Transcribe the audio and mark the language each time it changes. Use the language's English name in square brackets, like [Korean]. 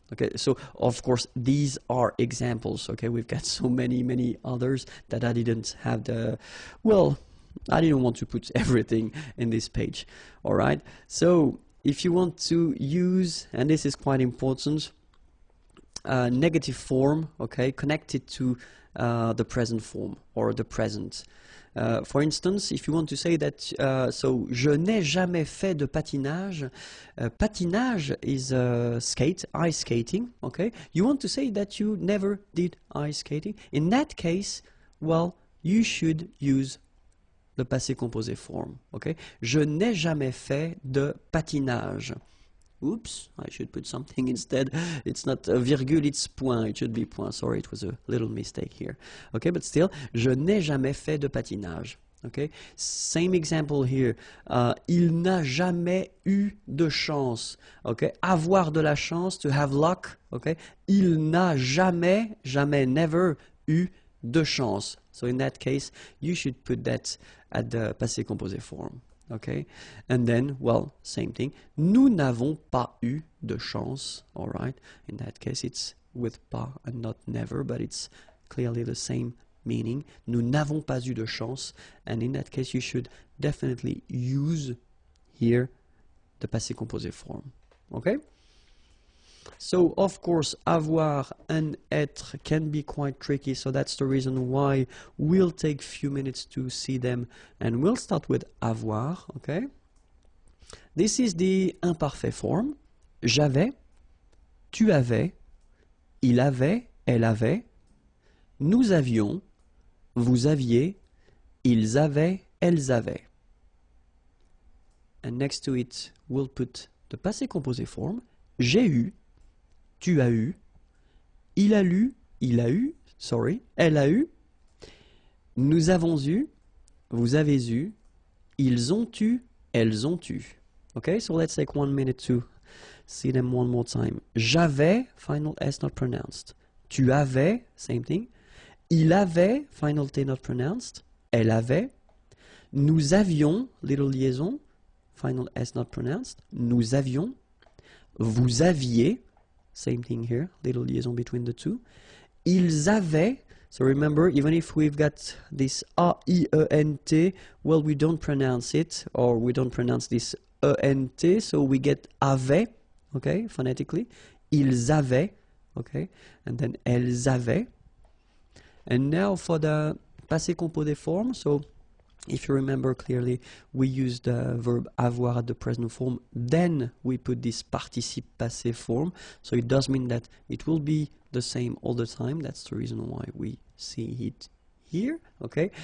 [English] Okay, so of course these are examples. Okay, we've got so many others that I didn't have the, well, I didn't want to put everything in this page. All right, so if you want to use, and this is quite important, negative form, okay, connected to the present form or the present. For instance, if you want to say that, so [French] je n'ai jamais fait de patinage. [English] Patinage is skate, ice skating. Okay, you want to say that you never did ice skating. In that case, well, you should use the passé composé form. [French] Okay, je n'ai jamais fait de patinage. [English] Oops, I should put something instead. It's not a virgule, it's point. It should be point. Sorry, it was a little mistake here. Okay, but still, [French] je n'ai jamais fait de patinage. [English] Okay, same example here. [French] Il n'a jamais eu de chance. [English] Okay, avoir de la chance, to have luck. Okay, [French] il n'a jamais, [English] never [French] eu de chance. [English] So in that case, you should put that at the passé composé form. Okay, and then, well, same thing. [French] Nous n'avons pas eu de chance. [English] All right, in that case, it's with pas and not never, but it's clearly the same meaning. [French] Nous n'avons pas eu de chance, [English] and in that case, you should definitely use here the passé composé form. Okay. So, of course, avoir and être can be quite tricky, so that's the reason why we'll take a few minutes to see them, and we'll start with avoir, okay? This is the imparfait form. [French] J'avais, tu avais, il avait, elle avait, nous avions, vous aviez, ils avaient, elles avaient. [English] And next to it, we'll put the passé composé form. [French] J'ai eu, tu as eu, il a lu, elle a eu, nous avons eu, vous avez eu, ils ont eu, elles ont eu. [English] Okay, so let's take 1 minute to see them one more time. J'avais, final S not pronounced. Tu avais, same thing. Il avait, final T not pronounced. Elle avait. [French] Nous avions, [English] little liaison, final S not pronounced. Nous avions. Vous aviez, same thing here, little liaison between the two. Ils avaient, so remember, even if we've got this A-I-E-N-T, well, we don't pronounce it, or we don't pronounce this E-N-T, so we get avait, okay, phonetically. [French] Ils avaient, [English] okay, and then [French] elles avaient. [English] And now for the passé composé form, so if you remember clearly, we use the verb avoir at the present form, then we put this participe passé form, so it does mean that it will be the same all the time. That's the reason why we see it here, okay?